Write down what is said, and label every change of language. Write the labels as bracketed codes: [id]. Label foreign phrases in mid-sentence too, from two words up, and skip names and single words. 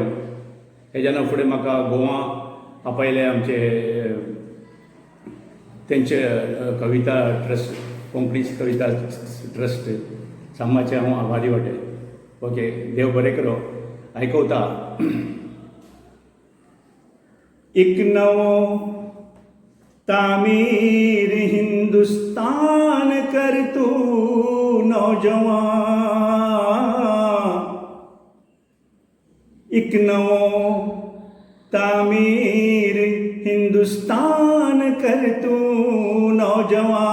[kok] हेज्या फुडें म्हाका गोवा आपयले आमचे तेंचे कविता ट्रस्ट, कोंकणी कविता ट्रस्ट सामाचे हांव आभारी वांटे. ओके, देव बरें करो. आयकवता. [hi] एक नवो तामीर हिंदुस्तान कर तू नौजवान. एक नवो तामीर हिंदुस्तान कर तू नौजवान.